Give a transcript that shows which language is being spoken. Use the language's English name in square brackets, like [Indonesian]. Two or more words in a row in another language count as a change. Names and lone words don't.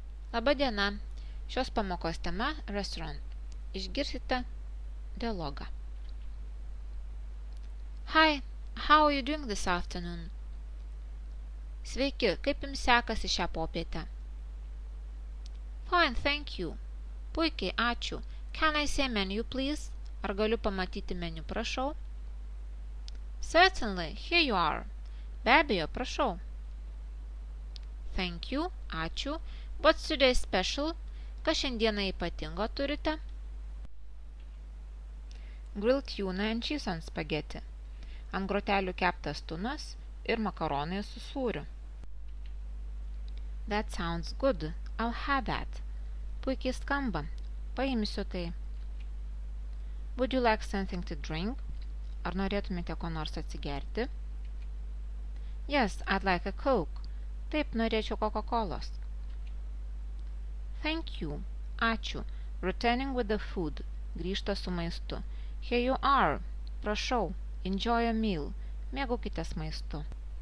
[Lithuanian] Labą dieną. Šios pamokos tema restaurant. Išgirsite dialogą. [English] Hi, how are you doing this afternoon? [Lithuanian] Sveiki, kaip jums sekasi šią popietę? [English] Fine, thank you. [Lithuanian] Puikiai, ačiū. [English] Can I see a menu, please? [Lithuanian] Ar galiu pamatyti meniu, prašau? [English] Certainly, here you are. [Lithuanian] Be abejo, prašau. [English] Thank you, ačiū. What's today's special? [Lithuanian] Ką šiandieną ypatingo turite? [English] Grilled tuna and cheese on spaghetti. [Lithuanian] Ant grotelių keptas tunas ir makaronai su sūriu. [English] That sounds good. I'll have that. [Lithuanian] Puikiai skamba. Paimsiu tai. [English] Would you like something to drink? [Lithuanian] Ar norėtumėte ko nors atsigerti? [English] Yes, I'd like a Coke. [Lithuanian] Taip, norėčiau Coca-Colos. [English] Thank you. Ačiū. Returning with the food. [Lithuanian] Grįžta su maistu. [English] Here you are. Prašau. Enjoy a meal. [Lithuanian] Mėgaukitės maistu.